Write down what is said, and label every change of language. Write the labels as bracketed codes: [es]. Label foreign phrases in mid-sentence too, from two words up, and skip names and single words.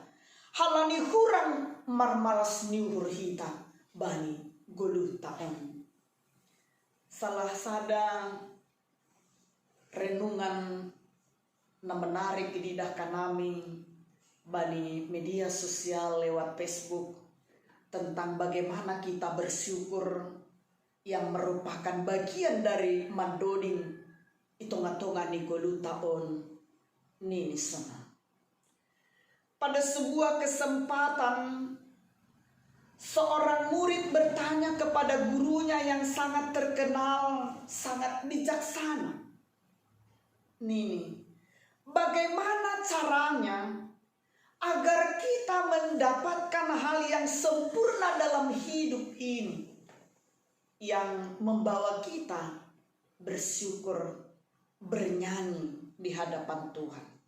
[bts] Halani hurang marmalas niuhur hita bani goluta on. Salah sada renungan na menarik didah kanami bani media sosial lewat Facebook [id] tentang bagaimana kita bersyukur yang merupakan bagian dari [bts] mandoding itonga-tonga ni goluta on nini sana. [id] Pada sebuah kesempatan seorang murid bertanya kepada gurunya yang sangat terkenal, sangat bijaksana. Nini, bagaimana caranya agar kita mendapatkan hal yang sempurna dalam hidup ini, yang membawa kita bersyukur, bernyanyi di hadapan Tuhan?